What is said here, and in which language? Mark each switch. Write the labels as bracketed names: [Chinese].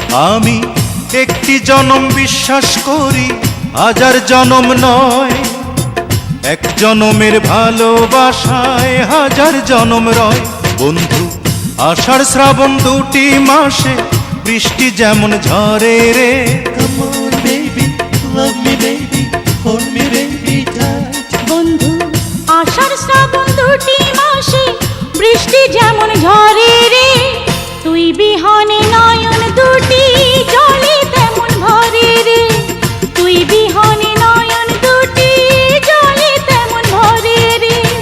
[Bangla] আমি একটি জনম বিশ্বাস করি হাজার জনম নয়। এক জনমের ভালোবাসায় হাজার জনম রয়। বন্ধু আষাঢ় শ্রাবণ দুটি মাসে বৃষ্টি যেমন ঝরে রে। [English] Come on, baby, love me, baby, hold me, baby, tight. [Bangla] বন্ধু আষাঢ় শ্রাবণ দুটি মাসে বৃষ্টি যেমন ঝরে রে। তুই বিহনে নয়ন দুটি জলে তেমন ভরে রে। তুই বিহনে নয়ন দুটি জলে তেমন ভরে রে।